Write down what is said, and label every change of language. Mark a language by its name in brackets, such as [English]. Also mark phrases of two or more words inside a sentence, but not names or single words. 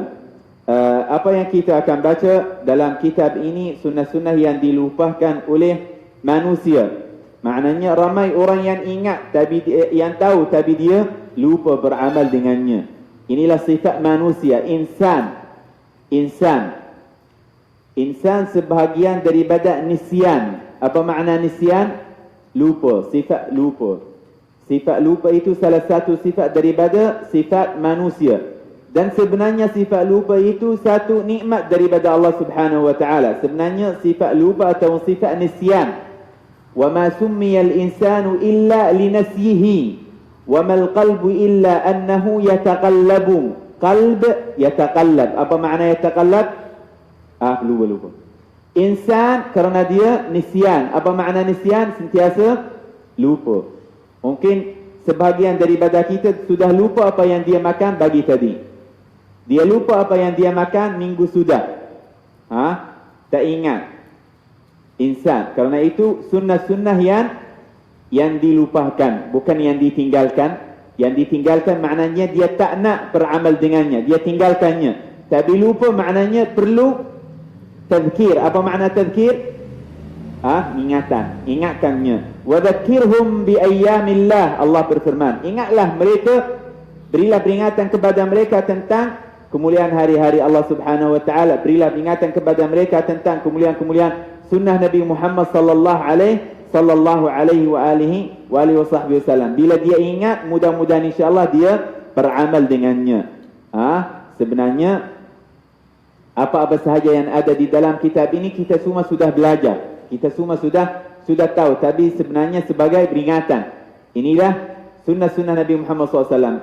[Malay] Apa yang kita akan baca dalam kitab ini, sunnah-sunnah yang dilupakan oleh manusia. Maknanya ramai orang yang ingat tapi yang tahu tapi dia lupa beramal dengannya. Inilah sifat manusia, insan sebahagian daripada nisyan. Apa makna nisyan? Lupa, sifat lupa. Sifat lupa itu salah satu sifat daripada sifat manusia. Dan sebenarnya sifat lupa itu satu nikmat daripada Allah [Arabic] سبحانه وتعالى. [Malay] Sebenarnya sifat lupa atau sifat nisyan. [Arabic] وما سمي الإنسان إلا لنسيه وما القلب إلا أنه يتقلب. قلب يتقلب. [Malay] Apa makna yataqallab? Lupa. Insan kerana dia nisyan. Apa makna nisyan? Sentiasa lupa. Mungkin sebahagian daripada kita sudah lupa apa yang dia makan pagi tadi. Dia lupa apa yang dia makan minggu sudah. Tak ingat. Insan. Kerana itu sunnah-sunnah yang dilupakan, bukan yang ditinggalkan. Yang ditinggalkan maknanya dia tak nak beramal dengannya, dia tinggalkannya. Tapi lupa maknanya perlu tazkir. Apa makna tazkir? Ingatan, ingatkannya. [Arabic] وذكرهم بأيام الله. [Malay] Allah berfirman, ingatlah mereka, berilah peringatan kepada mereka tentang kemuliaan hari-hari Allah [Arabic] سبحانه وتعالى. [Malay] Berilah peringatan kepada mereka tentang kemuliaan-kemuliaan sunnah Nabi Muhammad [Arabic] صلى الله عليه وسلم. [Malay] Bila dia ingat, mudah-mudahan insya-Allah dia beramal dengannya. Sebenarnya apa-apa sahaja yang ada di dalam kitab ini kita semua sudah belajar. Kita semua sudah tahu. Tapi sebenarnya sebagai peringatan. Inilah sunnah-sunnah Nabi Muhammad SAW.